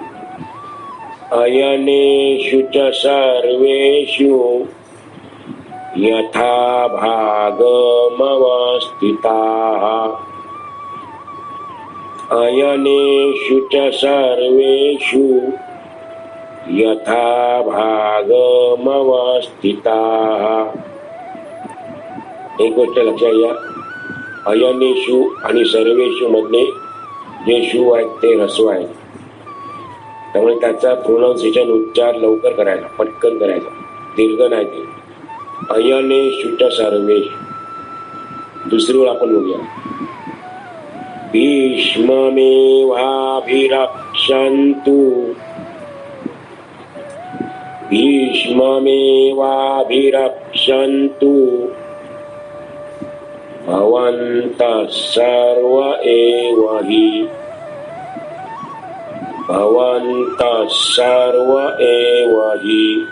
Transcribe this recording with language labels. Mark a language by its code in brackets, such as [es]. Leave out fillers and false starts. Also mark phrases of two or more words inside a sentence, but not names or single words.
[sa] अयनेषु च सर्वेषु यथा भागमवस्थिताः अयनेषु च सर्वेषु यथा भागमवस्थिताः. [mr] एक गोष्ट लक्षात घ्या, अयनेषु आणि सर्वेषु मधले जे शू आहेत ते ह्रस्व आहेत, त्यामुळे त्याचा प्रोनाउन्सिएशन उच्चार लवकर करायचा, पटकन करायचा, दीर्घ नाही ते. [sa] अयनेषु च सर्वेषु. [mr] दुसरी वेळ आपण बघूया. [sa] भीष्ममेवाभिरक्षन्तु भीष्ममेवाभिरक्षन्तु भवन्तः सर्व एव हि भवन्तः सर्व एव हि.